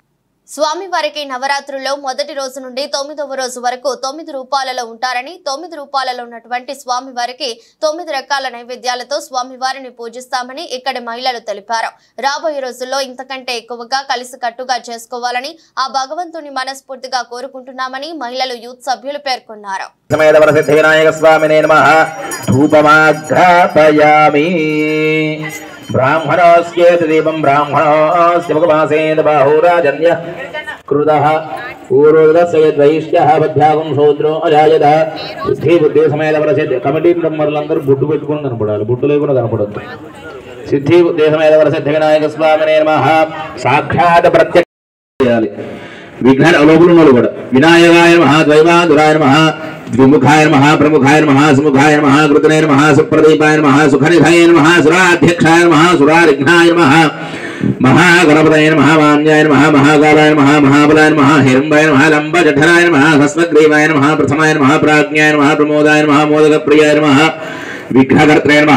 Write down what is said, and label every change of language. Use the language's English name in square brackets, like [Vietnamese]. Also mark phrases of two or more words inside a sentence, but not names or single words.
[Telugu] స్వామివారికి నవరాత్రుల్లో మొదటి రోజు నుండి 9వ రోజు వరకు 9 రూపాలలో ఉంటారని, 9 రూపాలలో ఉన్నటువంటి స్వామివారికి 9 రకాల నైవేద్యాలతో స్వామివారిని పూజిస్తామని ఇక్కడి మహిళలు తెలిపారు. రాబోయే రోజుల్లో ఇంతకంటే ఎక్కువగా కలిసికట్టుగా చేసుకోవాలని ఆ భగవంతుని మనస్ఫూర్తిగా కోరుకుంటున్నామని మహిళలు యూత్ సభ్యులు పేర్కొన్నారు. [Sanskrit] ब्राह्मणोऽस्येत दीपं ब्राह्मणोऽस्य मुखमासेन बाहुराजन्य कृतः पूर्वोदस्य यद्वैश्यः बद्भ्यागं शूद्रो अजायत सिद्धि बुद्धि समेत वरसिद्ध कमिटी [Telugu] మెంబర్లందరూ బొట్టు పెట్టుకొని కనపడాలి, బొట్టు లేకుండా కనపడొద్దు. [Sanskrit] సిద్ధి బుద్ధి సమేత వరసిద్ధ వినాయక స్వామినే నమః. [Telugu] సాక్షాత్ ప్రత్యక్ష చేయాలి. [Sanskrit] విఘ్న లోపులు కూడా వినాయకాయ నమః, ద్వైవాదురాయ నమః, द्विमुखाय नमः, प्रमुखाय नमः, सुमुखाय नमः, कृतने नमः, सुप्रदीपाय नमः, सुखनिधाय नमः, सुराध्यक्षाय नमः, सुरारिघ्नाय नमः, महागणपतये नमः, मान्याय नमः, महाकालाय नमः, महाबलाय नमः, हिरण्मयाय नमः, लंबजठराय नमः, हस्वग्रीवाय नमः, प्रथमाय नमः, प्राज्ञाय नमः, प्रमोदाय नमः, मोदकप्रियाय नमः, विघ्नकर्त्रे नमः,